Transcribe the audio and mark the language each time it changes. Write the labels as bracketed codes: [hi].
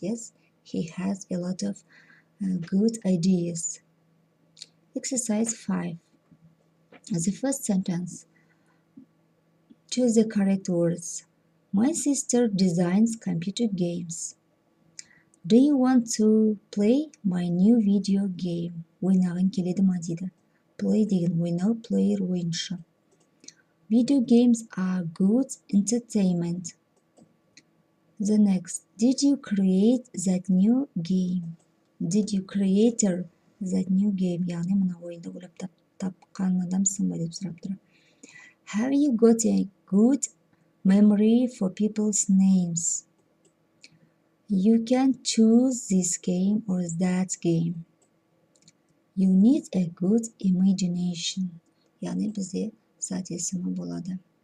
[en] Yes, he has a lot of good ideas. Exercise 5. The first sentence. Choose the correct words. My sister designs computer games. Do you want to play my new video game? [kk] Ойнағың келеді ма дейді. Play деген ойнау, player ойыншы. [en] Video games are good entertainment. The next. Did you create that new game? Did you create that new game? [kk] Яғни мына ойынды ойлап тапқан адамсың ба деп сұрап тұр. [en] Have you got a good memory for people's names? You can choose this game or that game. You need a good imagination. [kk] Яғни бізде зат есімі болады.